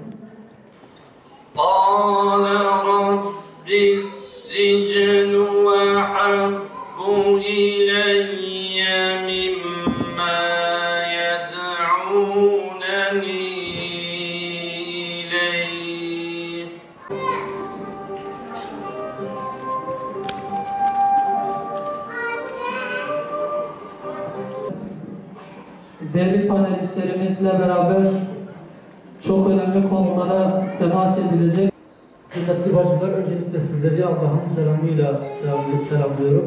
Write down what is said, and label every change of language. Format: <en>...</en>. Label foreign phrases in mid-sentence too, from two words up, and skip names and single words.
<ar>قَالَ رَبِّ السِّجْنُ أَحَبُّ إِلَيَّ مِمَّا يَدْعُونَنِي إِلَيْهِ.</ar> <tr>Değerli panelistlerimizle beraber çok önemli konulara temas edilecek. Kıymetli bacılar, öncelikle sizleri Allah'ın selamıyla selamlıyorum.</tr>